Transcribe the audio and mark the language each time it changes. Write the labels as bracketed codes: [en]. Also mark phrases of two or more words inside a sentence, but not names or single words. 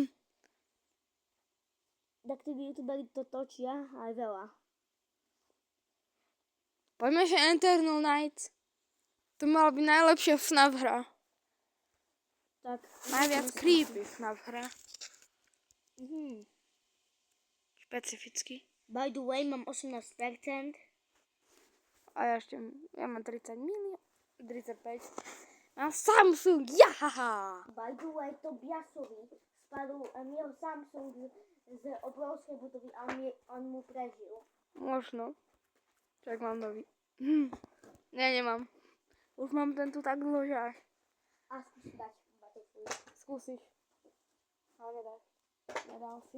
[sk] Tak tí youtuberi to točia aj veľa. Poďme, že Eternal Night. To mala byť najlepšia FNAF hra. Tak. Najviac creepy FNAF hra. Špecificky. [en] By the way, [sk] mám 18%. A ja mám 30 milión. 35. Mám Samsung, jahaha. [en] By the way, [sk] Tobiasovi spadol jeho Samsung z obrovskej budovy a on mu prežil. Možno. Čak mám nový. Nie, nemám. Už mám tento tak dlho, že až. A skúsi dať Battlefield. Skúsiš. Ale nedáš. Nedal si.